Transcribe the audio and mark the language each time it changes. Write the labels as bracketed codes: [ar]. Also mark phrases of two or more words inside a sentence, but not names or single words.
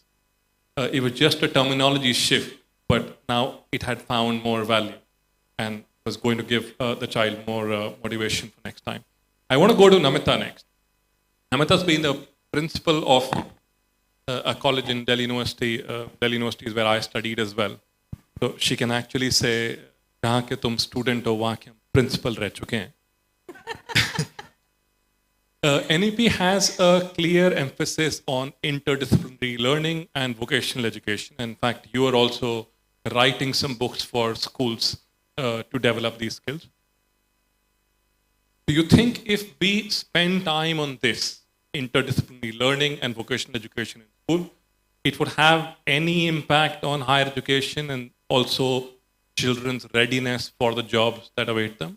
[en] It was just a terminology shift, but now it had found more value and was going to give the child more motivation for next time. I want to go to Namita next. Namita's been the principal of a college in Delhi University. Delhi University is where I studied as well. So she can actually say, [hi] "जहाँ के तुम स्टूडेंट हो, वहाँ के प्रिंसिपल रह चुके हैं." [en] NEP has a clear emphasis on interdisciplinary learning and vocational education. In fact, you are also writing some books for schools to develop these skills. Do you think if we spend time on this, interdisciplinary learning and vocational education in school, it would have any impact on higher education and also children's readiness for the jobs that await them?